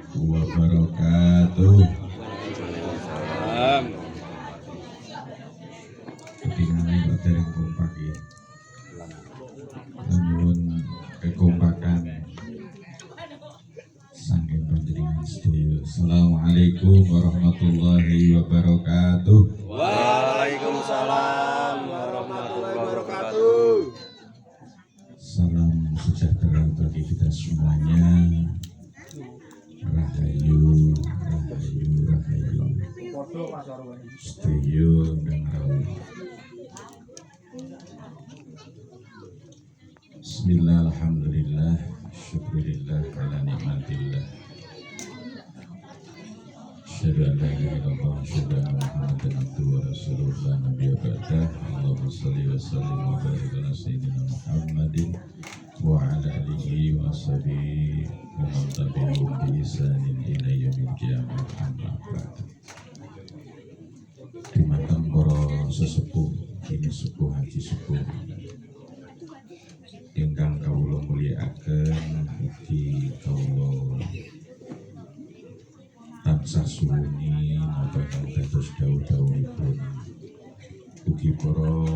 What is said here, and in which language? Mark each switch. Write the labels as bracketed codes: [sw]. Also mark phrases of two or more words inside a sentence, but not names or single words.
[ar] wabarakatuh. [jv] Ketinggalan kok dereng kompak ya. Nyuwun kekompakan saking panjenengan sedaya. [ar] السلام عليكم ورحمة الله وبركاته. وعليكم السلام ورحمة الله وبركاته. [id] Salam sejahtera bagi kita semuanya. [jv] Rahayu, rahayu, rahayu. [id] Setuju dan rawuh. [ar] بسم الله، الحمد لله، شكرا لله، على نعمة الله. أشهد أن لا إله إلا الله، أشهد أن محمدا عبده ورسوله، لا نبي بعده. اللهم صل وسلم وبارك على سيدنا محمد وعلى آله وصحبه ومن تبعهم بإحسان إلى يوم القيامة. أما بعد. [jv] Dumateng para sesepuh, ini sepuh haji sepuh ingkang kawula mulyakaken, ugi kawula tansah suwuni napa kang dados dawuh-dawuhipun, ugi para